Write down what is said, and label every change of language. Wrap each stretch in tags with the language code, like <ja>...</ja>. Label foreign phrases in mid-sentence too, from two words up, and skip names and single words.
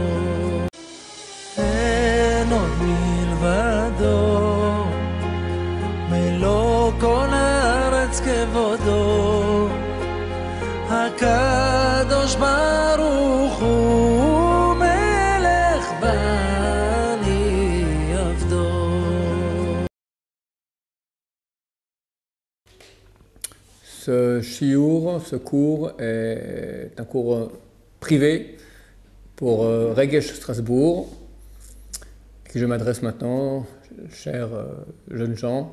<he>אין עוד מלבדו, מלוא כל הארץ כבודו, הקדוש ברוך הוא מלך בני עבדו.</he> <fr>Ce shiur, ce cours est un cours privé pour Regesh Strasbourg, à qui je m'adresse maintenant, chers jeunes gens.</fr>